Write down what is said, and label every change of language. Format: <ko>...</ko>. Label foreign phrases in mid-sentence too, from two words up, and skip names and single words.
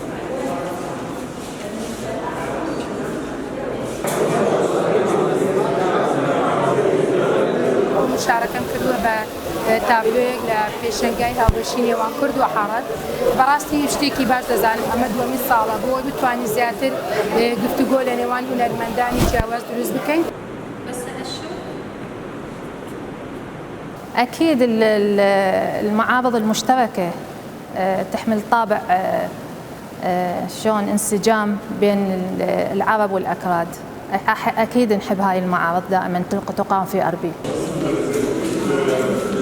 <ckb>مشارەکەم کردووە بە تابلۆیەک لە پێشەنگای هاوبەشی نێوان کورد و عەرەب بەڕاستی شتێکی باش دەزانم ئەمە دووەمین ساڵە بۆ بتوانین زیاتر گفتوگۆ لە نێوان هونەرمەندانی جیاواز دروست بکەین.</ckb> <ar>أكيد المعارض المشتركة تحمل طابع شلون انسجام بين العرب والأكراد. أكيد نحب هاي المعارض دائما تقام في أربيل.</ar>